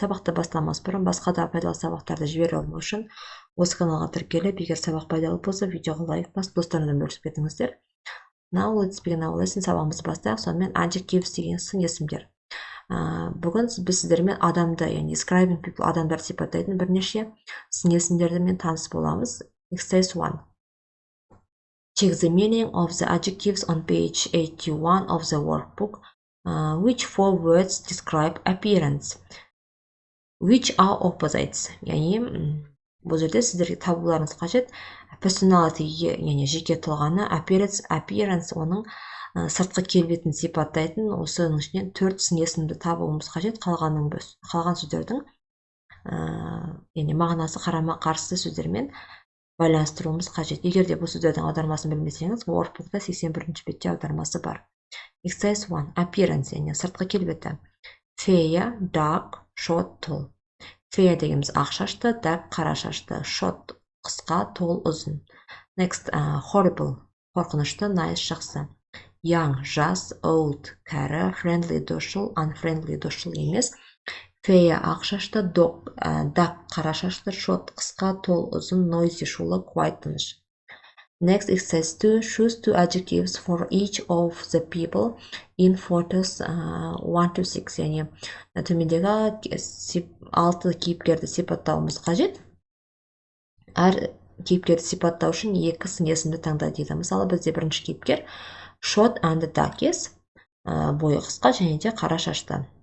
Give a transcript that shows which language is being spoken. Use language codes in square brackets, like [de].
[kk] Сабақты бастамас бұрын басқа да пайдалы сабақтарды жібере алмау үшін осы каналға тіркеліп, егер сабақ пайдалы болса, видеоға лайк басып, достарыңызбен бөлісіп кетіңіздер. [en] Now let's begin our lesson. [kk] Сабағымызды бастайық. Сонымен adjectives деген сын есімдер. Бүгін біз сіздермен адамды, яғни [en] describing people, [kk] адамдарды сипаттайтын бірнеше сын есімдермен таныс боламыз. [en] Exercise 1. Check the meaning of the adjectives on page 81 of the workbook. Which four words describe appearance? Which are opposites? [kk] Яғни бұл жерде сіздерге табуларыңыз қажет. Personality, яғни жеке тұлғаны, appearance оның сыртқы келбетін сипаттайтын осының ішінен 4 сын есімді табуымыз қажет. Қалған сөздердің яғни мағынасы қарама-қарсы сөздермен байланыстыруымыз қажет. Егер де бұл сөздердің аудармасын білмесеңіз, workbookта 81-ші бетте аудармасы бар. Exercise 1. Appearance, яғни сыртқы келбеті. [en] Fair, dark, short, tall. [kk] Fair дегеніміз ақ шашты, dark қара шашты, short қысқа, tall ұзын. [en] Next, horrible, қорқынышты, nice жақсы. [kk] Young, жас, old, кәрі, friendly, досшыл, unfriendly, досшыл емес. Fair, ақ шашты, dark, қара шашты, short, қысқа, tall, ұзын, noisy, шулы, quiet, тыныш. [en] Next, exercise 2. Choose 2 adjectives for each of the people in photos 1 to 6. [kk] Яғни төмендегі 6 кейіпкерді сипаттауымыз қажет. Әр кейіпкерді сипаттау үшін 2 сын есімді таңда дейді. Мысалы, бізде бірінші кейіпкер [en] short and dark, [kk] бойы қысқа және де қара шашты.